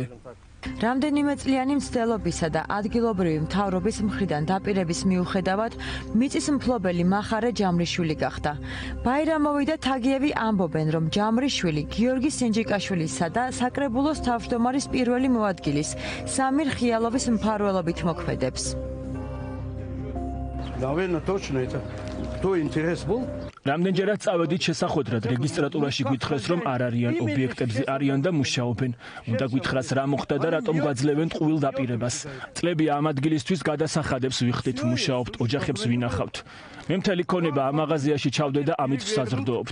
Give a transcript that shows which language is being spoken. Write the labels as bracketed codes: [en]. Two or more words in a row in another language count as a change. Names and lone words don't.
[ka] რამდენიმე წლიანი მცდელობისა და ადგილობრივი მთავრობის მხრიდან დაპირების მიუხედავად, მიწის მფლობელი მახარე ჯამრიშვილი გახდა. ბაირამოვი და თაგიევი ამბობენ, რომ ჯამრიშვილი გიორგი სინჯიკაშვილისა და საკრებულოს თავმჯდომარის პირველი მოადგილის სამირ ხიალოვის მფარველობით მოქმედებს. [ru] Наверное, точно это. Кто интерес был? [ka] რამდენჯერაც წავედით შესახვედრად, რეგისტრატურაში გვითხრეს, რომ არ არიან ობიექტებზე არიან და მუშაობენ. უნდა გითხრას რა მოხდა და რატომ გვაძლევენ ტყუილ დაპირებას. წლები ამ ადგილისთვის გადასახადებს ვიხდით, მუშაობთ, ოჯახებს ვინახავთ. მე მთელი ქონება ამ მაღაზიაში ჩავდე და ამით ვსაზრდოობთ.